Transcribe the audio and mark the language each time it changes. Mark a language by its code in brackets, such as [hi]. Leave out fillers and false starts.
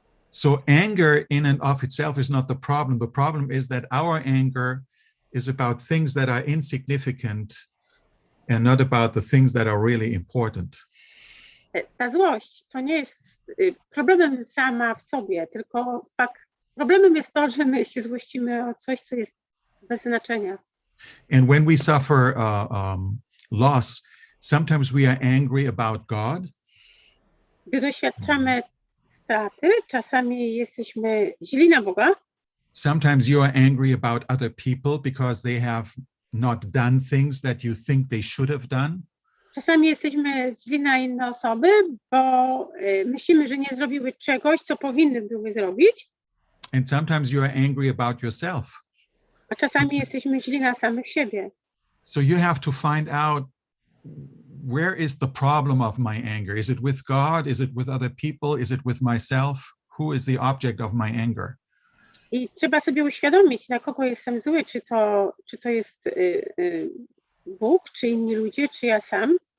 [en] So anger in and of itself is not the problem. The problem is that our anger is about things that are insignificant and not about the things that are really important. [pl] Ta złość to nie jest problemem sama w sobie, tylko problemem jest to, że my się złościmy o coś, co jest bez znaczenia. [en] And when we suffer loss, sometimes we are angry about God. [pl] Gdy doświadczamy straty, czasami jesteśmy źli na Boga. [en] Sometimes you are angry about other people because they have not done things that you think they should have done. [pl] Czasami jesteśmy źli na inne osoby, bo myślimy, że nie zrobiły czegoś, co powinny były zrobić. [en] And sometimes you are angry about yourself. [pl] A czasami jesteśmy źli na samych siebie. [en] So you have to find out, where is the problem of my anger? Is it with God? Is it with other people? Is it with myself? Who is the object of my anger? [pl] I trzeba sobie uświadomić, na kogo jestem zły, czy to jest Bóg, czy inni ludzie, czy ja sam.